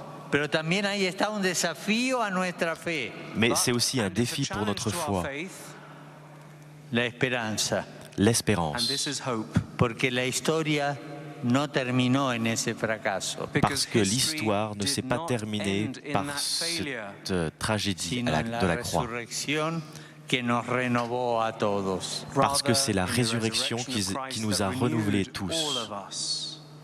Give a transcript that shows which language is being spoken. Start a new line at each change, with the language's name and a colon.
Spanish: Pero también ahí está un desafío a nuestra fe.
French: Mais c'est aussi un défi pour notre foi.
Spanish: La esperanza.
French: L'espérance.
Spanish: Porque la historia no terminó en ese fracaso.
French: Parce que l'histoire ne s'est pas terminée par cette tragédie de la croix.
Spanish: Que nos renovó a todos.
French: Parce que c'est la résurrection qui nous a renouvelés tous.